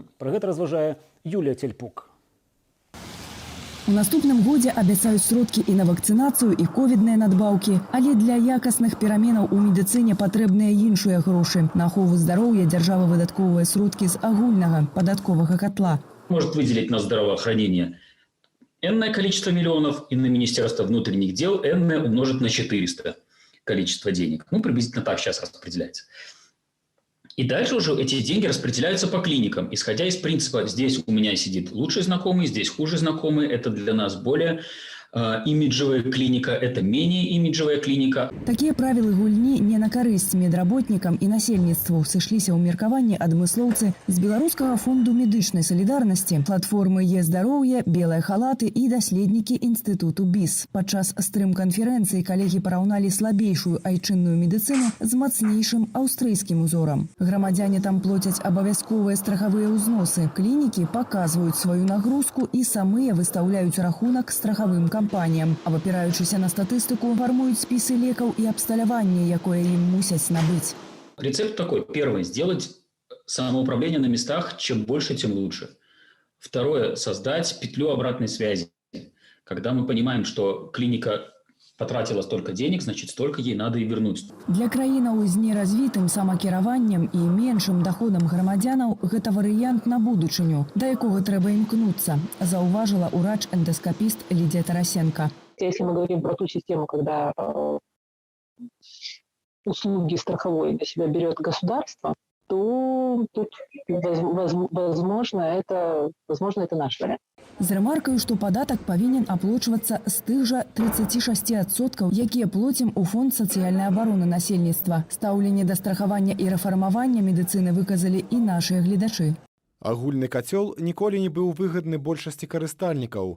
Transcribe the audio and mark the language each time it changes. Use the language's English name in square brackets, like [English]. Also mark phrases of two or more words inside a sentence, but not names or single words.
[Belarusian] Пра гэта разважае Юлія Цельпук. У наступным годзе абяцаюць сродкі і на вакцынацыю, і ковідныя надбаўкі. Але для якасных пераменаў у медыцыне патрэбныя іншыя грошы. На ахову здароўя дзяржава выдаткоўвае сродкі з агульнага падатковага катла. [Russian] Может выделить на здравоохранение энное количество миллионов, и на Министерство внутренних дел энное умножить на 400 количество денег. Ну, приблизительно так сейчас распределяется. И дальше уже эти деньги распределяются по клиникам, исходя из принципа: здесь у меня сидит лучший знакомый, здесь хуже знакомый, это для нас более имиджевая клиника, это менее имиджевая клиника. [Belarusian] Такія правілы гульні не на карысць медработнікам і насельніцтву сышліся ў меркаванні адмыслоўцы з Беларускага фонду медычнай салідарнасці, платформы Е-здароўе, белыя халаты і даследнікі інстытуту БІС. Падчас стрым-канферэнцыі калегі параўналі слабейшую айчынную медыцыну з мацнейшым аўстрыйскім узорам. Грамадзяне там плоцяць абавязковыя страхавыя ўзносы. Клінікі паказваюць сваю нагрузку і самыя выстаўляюць рахунак страхавым кампаніям, а вапіраючыся на статыстыку, фармуюць спісы лекаў і абсталяванне, якое ім мусяць набыць. [Russian] Рецепт такой. Первое. Сделать самоуправление на местах. Чем больше, тем лучше. Второе. Создать петлю обратной связи. Когда мы понимаем, что клиника потратила столько денег, значит, столько ей надо и вернуть. [Belarusian] Для краінаў з неразвітым самакіраваннем і меншым доходам грамадзянаў гэта варыянт на будучыню, да якога трэба імкнуцца, заўважила урач-эндоскопист Лидия Тарасенко. [Russian] Если мы говорим про ту систему, когда услуги страховой для себя берет государство, то тут, возможно, это наш вариант. [Belarusian] З рэмаркаю, што падатак павінен аплочвацца з тых жа 36%, якія плоцім у фонд сацыяльнай абароны насельніцтва. Стаўленне да страхавання і рэфармавання медыцыны выказалі і нашыя гледачы. Агульны кацёл ніколі не быў выгадны большасці карыстальнікаў.